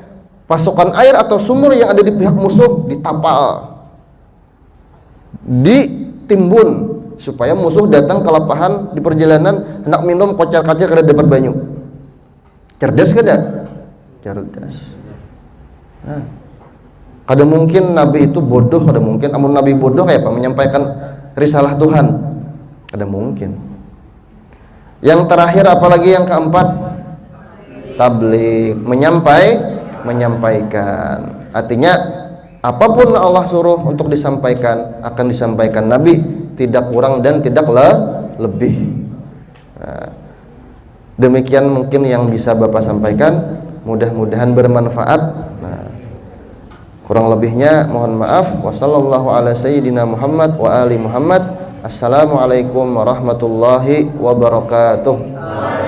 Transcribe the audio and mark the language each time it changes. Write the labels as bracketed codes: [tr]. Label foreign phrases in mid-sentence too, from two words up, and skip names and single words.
[id] Pasokan air atau sumur yang ada di pihak musuh ditapal, ditimbun supaya musuh datang kelapahan di perjalanan hendak minum kocar-kacir [bjn] kada dapat banyu. Cerdas kada? Cerdas. Nah, kada mungkin Nabi itu bodoh, kada mungkin. Amun Nabi bodoh kayak apa menyampaikan risalah Tuhan? Kada mungkin. [id] Yang terakhir apalagi yang keempat? Tabligh, menyampaikan. Artinya apapun Allah suruh untuk disampaikan akan disampaikan Nabi, tidak kurang dan tidak lebih. Nah, demikian mungkin yang bisa Bapak sampaikan, mudah-mudahan bermanfaat. Nah, kurang lebihnya mohon maaf. [ar] وصلى الله على سيدنا محمد و آل محمد. السلام عليكم ورحمة الله وبركاته.